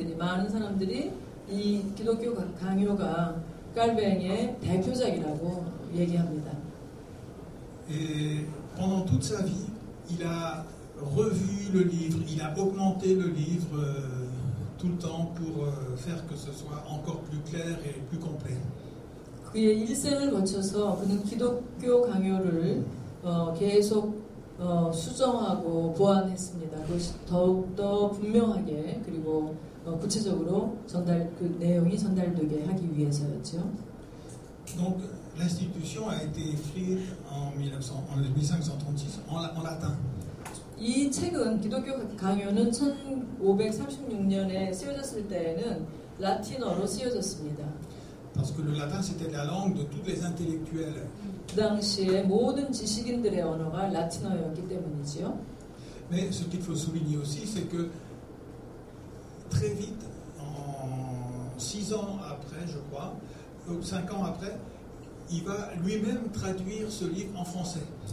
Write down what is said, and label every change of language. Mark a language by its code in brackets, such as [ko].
[ko] 많은 사람들이 이 기독교 강요가 깔뱅의 대표작이라고 얘기합니다. [fr] Et pendant toute sa vie, il a revu le livre, il a augmenté le livre tout le temps pour faire que ce soit encore plus clair et plus complet. [ko] 그의 일생을 거쳐서 그는 기독교 강요를 계속 수정하고 보완했습니다. 그것이 더욱더 분명하게 그리고 구체적으로 그 내용이 전달되게 하기 위해서였죠. [fr] Donc l'institution a été écrite en 1536 en latin. [ko] 이 책은 기독교 강요는 1536년에 쓰여졌을 때에는 라틴어로 쓰여졌습니다. [fr] Parce que le latin c'était la langue de tous les intellectuels. [ko] 그 당시에 모든 지식인들의 언어가 라틴어였기 때문이지요. [fr] Mais ce qu'il faut souligner aussi, c'est que très vite, en 6 ans après, je crois, ou 5 ans après, il va lui-même traduire ce livre en français.